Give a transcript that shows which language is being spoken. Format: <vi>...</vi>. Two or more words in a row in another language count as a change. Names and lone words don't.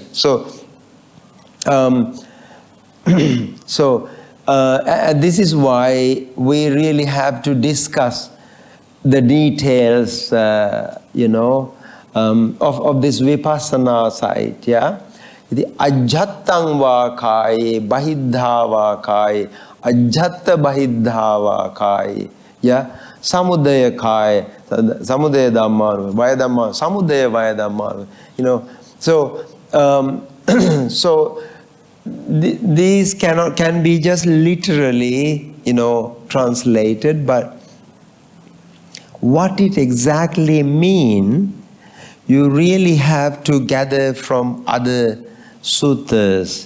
<en>So, this is why we really have to discuss the details, of this vipassana side, yeah?</en> <pi>The ajjattang va kai, bahiddha va kai, ajjatta bahiddha va kai,</pi> <en>yeah?</en> <pi>Samudaya kai, samudaya dhamma, vaya dhamma, samudaya vaya dhamma,</pi> <en>So, so these can be just literally, translated, but what it exactly means, you really have to gather from other suttas.</en>